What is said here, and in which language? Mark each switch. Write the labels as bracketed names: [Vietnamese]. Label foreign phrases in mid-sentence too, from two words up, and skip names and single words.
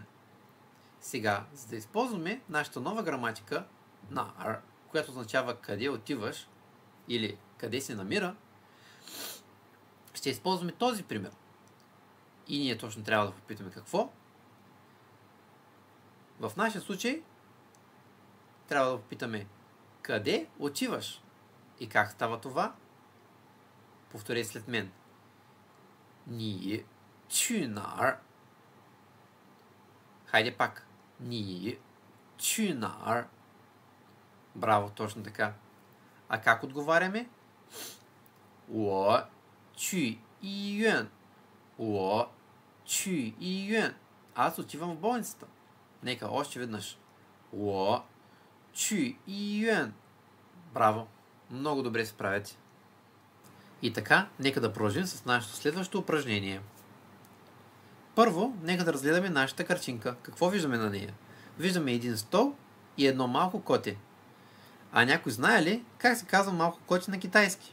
[Bulgarian] Сега, за да използваме нашата нова граматика нар, която означава къде отиваш или къде се намира, ще използваме този пример. И ние точно трябва да попитаме какво. В нашия случай трябва да попитаме къде отиваш и как става това. Повтори след мен. [Chinese] 你去哪儿? [Bulgarian] Хайде пак. [Chinese] 你去哪儿? [Bulgarian] Браво, точно така. А как отговаряме? [Chinese] 我去医院. 我去医院. [Bulgarian] Аз отивам в болницата. Нека още веднъж. [Chinese] 我去医院. [Bulgarian] Браво. Много добре се справяте. И така, нека да продължим с нашето следващо упражнение. Първо, нека да разгледаме нашата картинка. Какво виждаме на нея? Виждаме един стол и едно малко коте. А някой знае ли как се казва малко коте на китайски?